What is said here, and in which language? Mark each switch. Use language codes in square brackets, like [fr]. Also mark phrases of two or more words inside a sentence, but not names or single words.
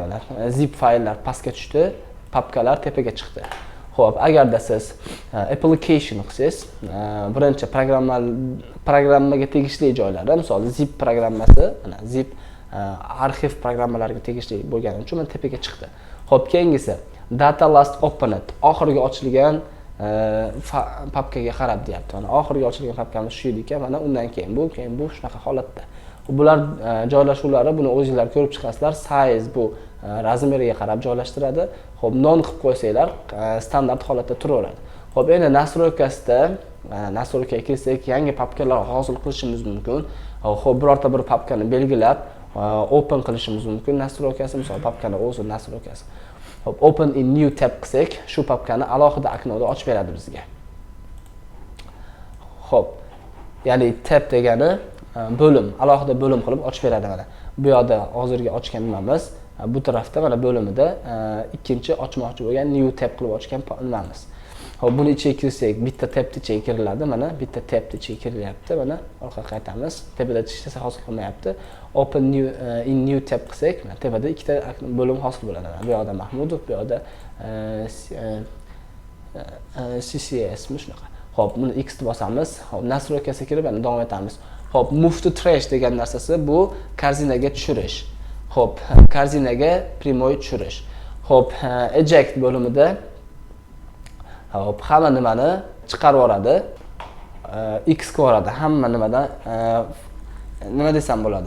[uz] Zip fayllar pastga tushdi, papkalar tepaga chiqdi. Xo'p, agarda siz application qilsangiz, birinchi programmaga tegishli joylari, misol zip programmasi, mana zip arxiv programmalariga tegishli bo'lgani uchun mana tepaga chiqdi. Xo'p, keyingisi [en] data last opened, [uz] oxirgi ochilgan papkaga qarab deyapti. Mana oxirgi ochilgan papkamiz shu edi ekan, mana undan keyin bu shunaqa holatda. Bular joylashuvlari, buni o'zingizlar ko'rib chiqasizlar. Size bu razmeriga qarab joylashtiradi. Xo'p, non qilib qo'ysanglar, standart holatda turaveradi. Xo'p, endi nastroykaga kirsak, yangi papkalar hosil qilishimiz mumkin. Xo'p, birorta bir papkani belgilab open qilishimiz mumkin. Nastroykasi, misol papkani o'zi nastroykasi. Xo'p, [en] open in new tab [uz] qilsak, shu papkani alohida oknoda ochib beradi bizga. Xo'p, ya'ni tab degani bo'lim, alohida bo'lim qilib ochib beradi mana. Bu yoqda hozirgi ochgan nimamiz, bu tarafda mana bo'limida ikkinchi ochmoqchi bo'lgan [en] new tab [uz] qilib ochgan nimamiz. Xo'p, buni ichiga kirsak, bitta tabni ichiga kiriladi, mana bitta tabni ichiga kirilyapti, mana orqaga qaytamiz. Tepada ishlasa hosil qilmayapti. [en] Open new in new tab [uz] qilsak, mana tepada ikkita bo'lim hosil bo'ladi. Bu yoqda Mahmudov, bu yoqda CCS shunaqa. Xo'p, buni X ni bosamiz. Xo'p, nastroykasiga kirib, mana davom etamiz. Xo'p, [en] move to trash [uz] degan narsasi bu korзинаga tushirish. Xo'p, korзинаga прямой tushirish. Xo'p, eject bo'limida hop, hamma nimani chiqarib yuboradi. X ga boradi. Hamma nimadan nima desam bo'ladi.